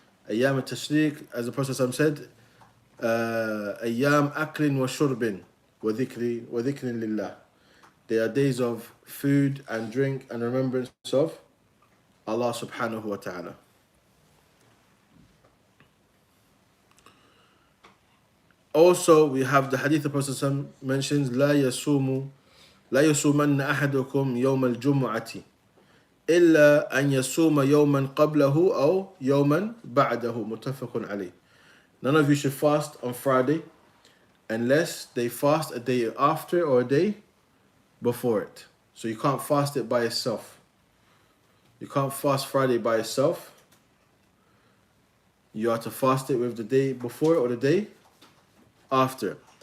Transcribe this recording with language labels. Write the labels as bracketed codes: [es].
[ar] Ayyam al-Tashriq, [en] as the Prophet said, [ar] Ayyam aklin wa shurbin wa dhikrin lillah. [en] They are days of food and drink and remembrance of Allah subhanahu wa ta'ala. Also, we have the hadith the Prophet mentions, [ar] لا يصومن أحدكم يوم الجمعة إلا أن يصوم يوما قبله أو يوما بعده متفق عليه. [en] None of you should fast on Friday unless they fast a day after or a day before it. So you can't fast it by yourself. You can't fast Friday by yourself. You have to fast it with the day before or the day after.